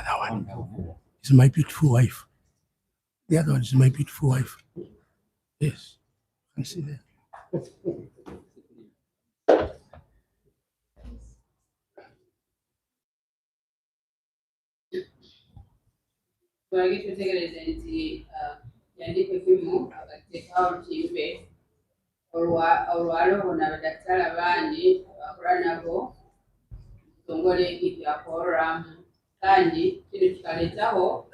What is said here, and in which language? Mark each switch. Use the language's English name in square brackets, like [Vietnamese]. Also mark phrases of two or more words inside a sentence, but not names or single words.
[English] is my beautiful wife. The other one is my beautiful wife. Yes, you can see there. [Ganda] Twage tutegereze nti yandika ekimu agateekawo lutimbe olwaliwo n'abadaktari abandi abakola nabo kitongole ekipya koramu kandi kino kikaleetaho